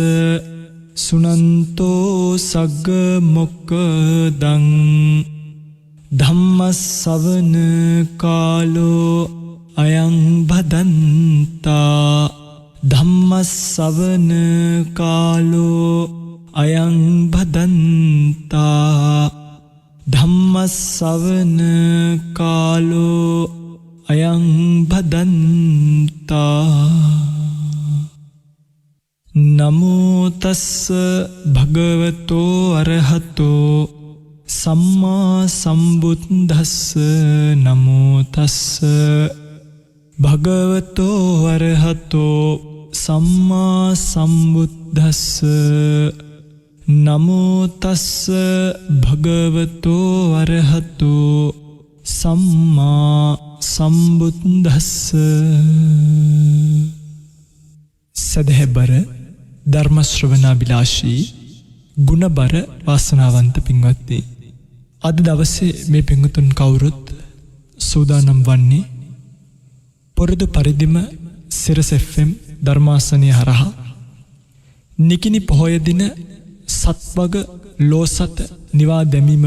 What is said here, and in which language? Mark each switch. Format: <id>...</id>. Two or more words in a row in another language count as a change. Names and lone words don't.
<pi>සුනන්තෝ සග්ග මොක්ඛදං ධම්මස්සවන කාලෝ අයං භදන්තා ධම්මස්සවන කාලෝ අයං භදන්තා ධම්මස්සවන කාලෝ අයං භදන්තා. නමෝ තස්ස භගවතෝ අරහතෝ සම්මා සම්බුද්දස්ස. නමෝ තස්ස භගවතෝ අරහතෝ සම්මා සම්බුද්දස්ස. නමෝ තස්ස භගවතෝ අරහතෝ සම්මා සම්බුද්දස්ස.</pi> <si>සදහැබර ධර්ම ශ්‍රවණාභිලාෂී ගුණබර වාසනාවන්ත පින්වත්නි, අද දවසේ මේ පින්වතුන් කවුරුත් සූදානම් වන්නේ පොරොදු පරිදිම සිරස FM ධර්මාසනය හරහා නිකිණි පොහොය දින සත්වග ලෝසත නිවා දැමීම</si>